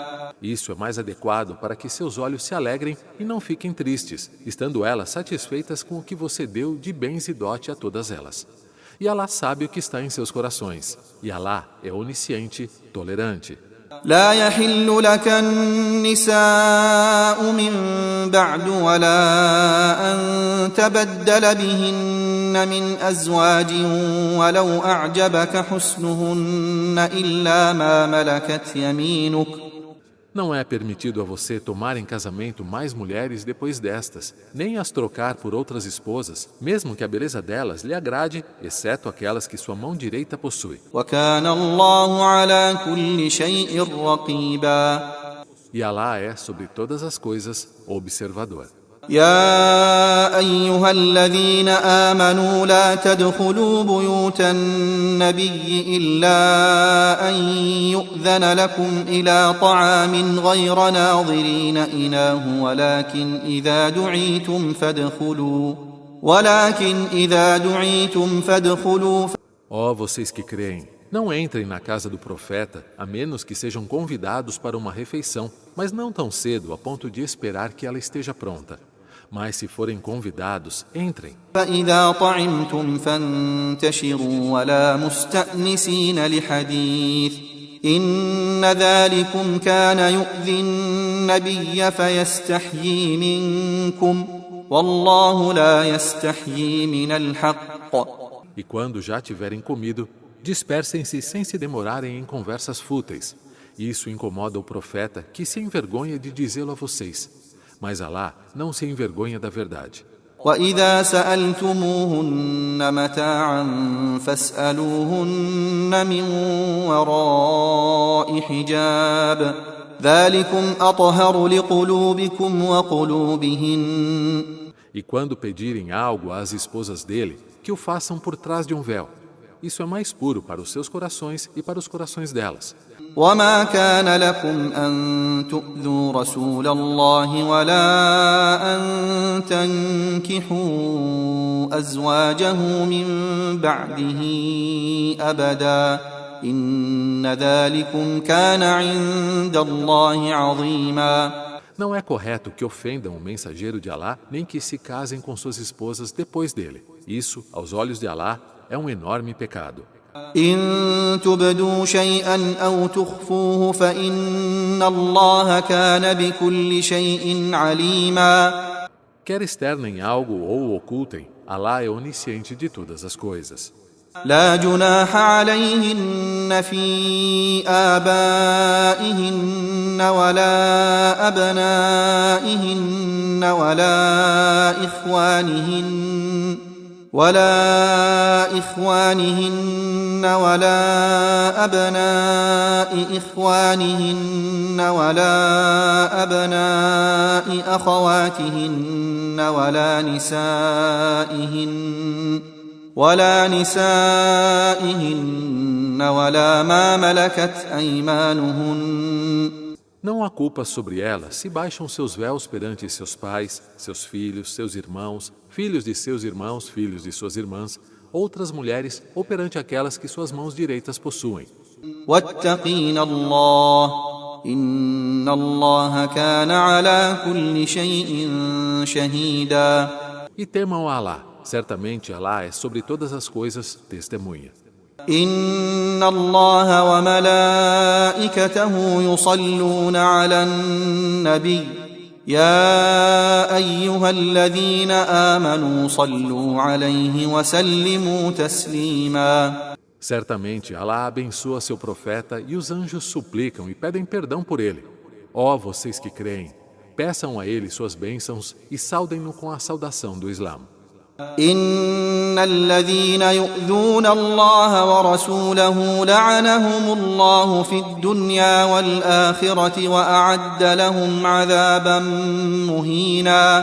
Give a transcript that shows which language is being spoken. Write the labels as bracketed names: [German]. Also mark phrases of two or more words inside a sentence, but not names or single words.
[Portuguese] Isso é mais adequado para que seus olhos se alegrem e não fiquem tristes, estando elas satisfeitas com o que você deu de bens e dote a todas elas. E Alá sabe o que está em seus corações. E Alá é onisciente, tolerante. [Arabic] لا يحل لك النساء من بعد ولا أن تبدل بهن من أزواج ولو أعجبك حسنهن إلا ما ملكت يمينك. [Portuguese] Não é permitido a você tomar em casamento mais mulheres depois destas, nem as trocar por outras esposas, mesmo que a beleza delas lhe agrade, exceto aquelas que sua mão direita possui. [Arabic] وكان الله على كل شيء رقيبا. [Portuguese] E Alá é, sobre todas as coisas, observador. [Arabic] يا أيها الذين آمنوا لا تدخلوا بيوت النبي إلا أن يؤذن لكم إلى طعام غير ناظرين إناه ولكن إذا دعيتم فادخلوا. [Portuguese] Ó vocês que creem, não entrem na casa do profeta, a menos que sejam convidados para uma refeição, mas não tão cedo a ponto de esperar que ela esteja pronta. Mas se forem convidados, entrem. [Arabic] فإذا طعمتم فانتشروا ولا مستأنسين لحديث إن ذلكم كان يؤذي النبي فيستحيي منكم والله لا يستحيي من الحق. [Portuguese] E quando já tiverem comido, dispersem-se sem se demorarem em conversas fúteis. Isso incomoda o profeta, que se envergonha de dizê-lo a vocês. Mas Alá não se envergonha da verdade. [Arabic] وإذا سألتموهن متاعا فاسألوهن من وراء حجاب ذلكم أطهر لقلوبكم وقلوبهن. [Portuguese] E quando pedirem algo às esposas dele, que o façam por trás de um véu. Isso é mais puro para os seus corações e para os corações delas. [Arabic] وما كان لكم أن تؤذوا رسول الله ولا أن تنكحوا أزواجه من بعده أبدا إن ذلكم كان عند الله عظيما. [Portuguese] Não é correto que ofendam o mensageiro de Alá, nem que se casem com suas esposas depois dele. Isso, aos olhos de Alá, é um enorme pecado. [Arabic] إن تبدوا شيئا أو تخفوه فإن الله كان بكل شيء عليما. [Portuguese] Quer externem algo ou ocultem, Alá é onisciente de todas as coisas. [Arabic] لا جناح عليهن في آبائهن ولا أبنائهن ولا إخوانهن ولا أبناء إخوانهن ولا أبناء أخواتهن ولا نسائهن ولا ما ملكت أيمانهن. [Portuguese] Não há culpa sobre elas se baixam seus véus perante seus pais, seus filhos, seus irmãos, filhos de seus irmãos, filhos de suas irmãs, outras mulheres ou perante aquelas que suas mãos direitas possuem. [Arabic] واتقين الله إن الله كان على كل شيء شهيدا. [Portuguese] E temam a Alá. Certamente Alá é sobre todas as coisas testemunha. [Arabic] إن الله وملائكته يصلون على النبي يا أيها الذين آمنوا صلوا عليه وسلموا تسليما. [Portuguese] Certamente Alá abençoa seu profeta e os anjos suplicam e pedem perdão por ele. Ó vocês que creem, peçam a ele suas bênçãos e saudem-no com a saudação do Islã. [Arabic] إن الذين يؤذون الله ورسوله لعنهم الله في الدنيا والآخرة وأعد لهم عذابا مهينا.